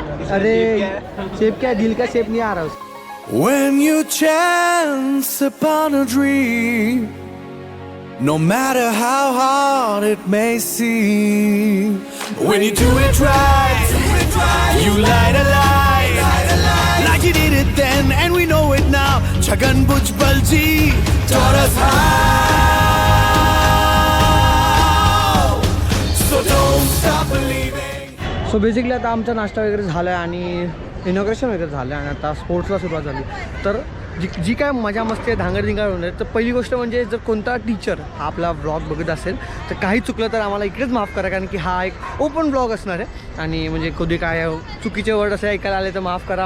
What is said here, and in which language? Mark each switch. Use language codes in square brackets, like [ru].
[hi] अरे शेप क्या है, दिल का शेप नहीं आ रहा उसका. [en] When you chance upon a dream, no matter how hard it may seem, when you do it right, you light a light, like you did it then, and we know it now. Chagan Bhujbalji taught us how, so don't stop believing. [mr] So basically आता आमचा नाश्ता वगैरे झाला आहे आणि inauguration वगैरे झालं आहे आणि आता स्पोर्ट्सला सुरुवात झाली. तर जी काय मजा मस्ती आहे, धांगडधिंगाड होणार आहे. तर पहिली गोष्ट म्हणजे जर कोणता टीचर हा आपला ब्लॉग बघत असेल तर काही चुकलं तर आम्हाला इकडेच माफ करा, कारण की हा एक ओपन ब्लॉग असणार आहे. आणि म्हणजे कधी काय चुकीचे वर्ड असे ऐकायला आले तर माफ करा.